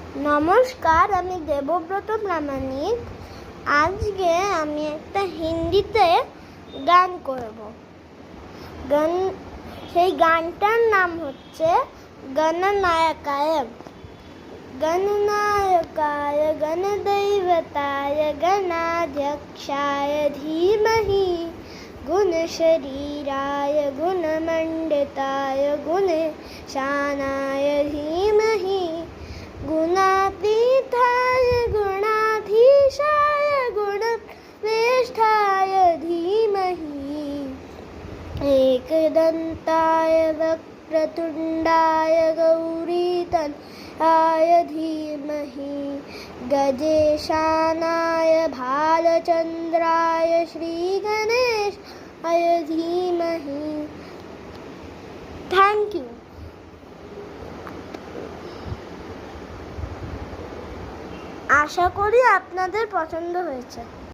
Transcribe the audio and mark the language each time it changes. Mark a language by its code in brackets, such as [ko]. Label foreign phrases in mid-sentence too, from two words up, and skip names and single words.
[bn] নমস্কার, আমি দেবব্রত প্রামাণিক। আজকে আমি একটা হিন্দিতে গান করব। সেই গানটার নাম হচ্ছে গণনায়কায়। [sa] গণনায়কায় গণदैवताय गणाध्यक्षाय धीमहि गुणशरीराय गुणमण्डिताय गुणशानाय धीमहि गुणातीताय गुणाधीशाय गुणश्रेष्ठाय धीमहि एकदन्ताय वक्रतुण्डाय गौरीतनयाय धीमहि गजेशानाय भालचन्द्राय श्रीगणेशाय धीमहि। [en] Thank you. [bn] আশা করি আপনাদের পছন্দ হয়েছে।